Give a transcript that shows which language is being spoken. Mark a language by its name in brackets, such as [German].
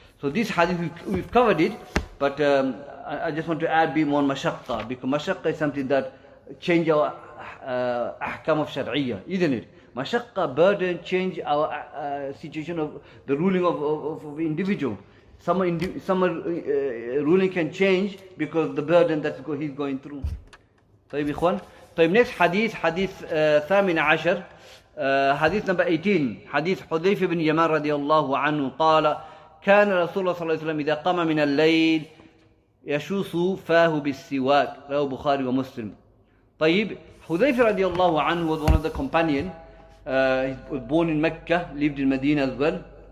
[English] So this hadith, we've covered it, but I just want to add a bit more on mashaqqa, because mashaqqa is something that change our ahkam of shar'iyya, isn't it? Mashaqqa, burden, change our situation of the ruling of individual. Some ruling can change because of the burden that he's going through. [Arabic] طيب إخوان. طيب [English] next hadith [Arabic] ثامن عشر, [English] hadith number 18, hadith [Arabic] حذيفة بن يمان رضي الله عنه قال كان رسول الله صلى الله عليه وسلم إذا قام من الليل يشوص فاه بالسواك, رواه [English] Bukhari and Muslim. طيب, Hudayfa radiallahu anhu was one of the companions. He was born in Mecca, lived in Medina as well.